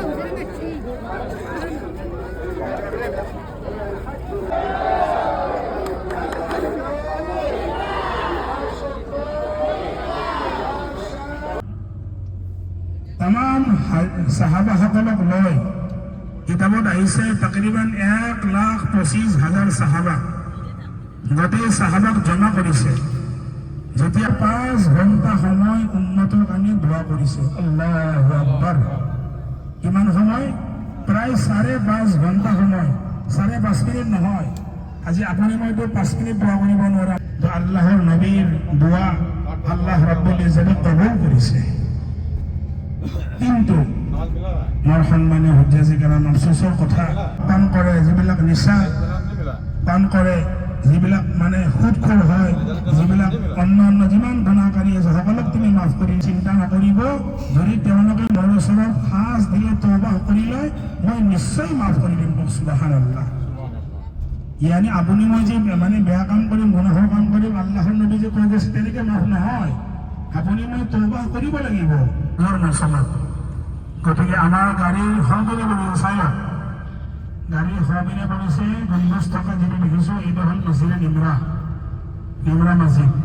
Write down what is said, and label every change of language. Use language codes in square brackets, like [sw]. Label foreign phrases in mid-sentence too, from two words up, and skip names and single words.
[as] তামাম সাহাবাসকলক লৈ কিতাপত আহিছে তাকৰিবান 1,25,000 সাহাবা। গোটেই সাহাবাক জমা কৰিছে। যেতিয়া 5 ঘণ্টা সময় উন্নতৰ কাৰণে দোৱা কৰিছে। [ar] الله أكبر. [as] কিমান সময়? প্ৰায় 5.5 ঘণ্টা সময়। 5.5 মিনিট নহয়। আজি আপুনি মইতো 5 মিনিট দোৱা কৰিব নোৱাৰা। আল্লাহৰ নবীৰ দোৱা আল্লাহ ৰাব্বুল ইজ্জতে কবুল কৰিছে। কিন্তু মোৰ সন্মানীয় হুজ্জাজী কেৰাম, আফচোচৰ কথা, পান কৰে যিবিলাক নিচা পান কৰে, যিবিলাক মানে সুদখোৰ হয়, যিবিলাক অন্য যিমান গুণাকাৰী আছে, সকলোক তুমি মাফ কৰি চিন্তা নকৰিব। যদি তেওঁলোকে মোৰ ওচৰত সাজ দিলে, তওবা কৰি লয়, মই নিশ্চয় মাফ কৰি দিম। সুবহানাল্লাহ। ইয়ানি আপুনি মই যে মানে বেয়া কাম কৰিম, গুনাহৰ কাম কৰিম, আল্লাহৰ নবী যে কৈ গৈছে তেনেকৈ মাফ নহয়। আপুনি মই তওবা কৰিব লাগিব মোৰ মচলত। গতিকে আমাৰ গাড়ীৰ সলনি কৰিছে, চাই লওক। গাড়ীৰ সলনি কৰিছে 50 টকা যিটো দেখিছোঁ, এইটো হ'ল মছজিদে নিমৰা মছজিদ।